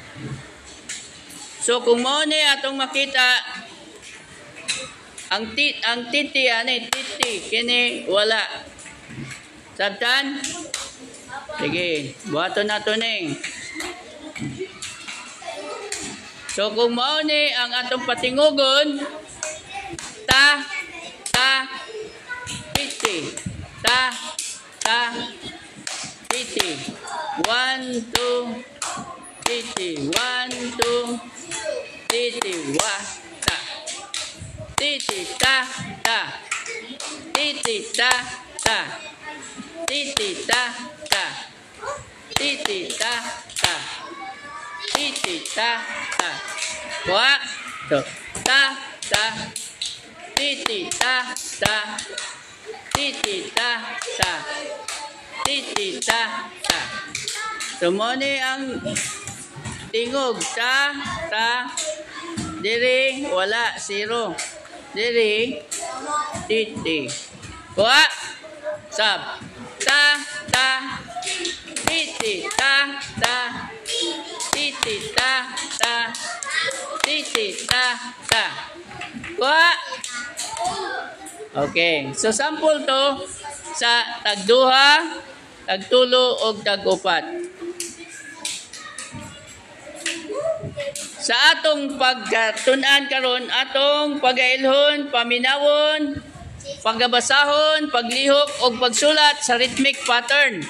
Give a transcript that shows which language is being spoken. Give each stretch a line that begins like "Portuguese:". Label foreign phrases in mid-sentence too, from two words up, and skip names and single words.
Cebuano: So kung mao ni atong makita ang titi ani titi kini wala. Sabtan? Sige, buhaton nato ni. So kung mao ni ang atong patingugon ta titi titi 1 2 titi 1 2 titi wa ta titi ta titi ta titi ta titi ta titi ta wa to ta titi ta titi ta titi ta. So mo ni ang tingog ta diri wala zero diri titi wa sab ta titi ta titi ta titi ta wa. Okay, so sample to sa tagduha, tagtulo og tagupat. Sa atong pagtun-an karon, atong pagailhon, paminawon, paggabasahon, paglihok og pagsulat sa
English: rhythmic pattern.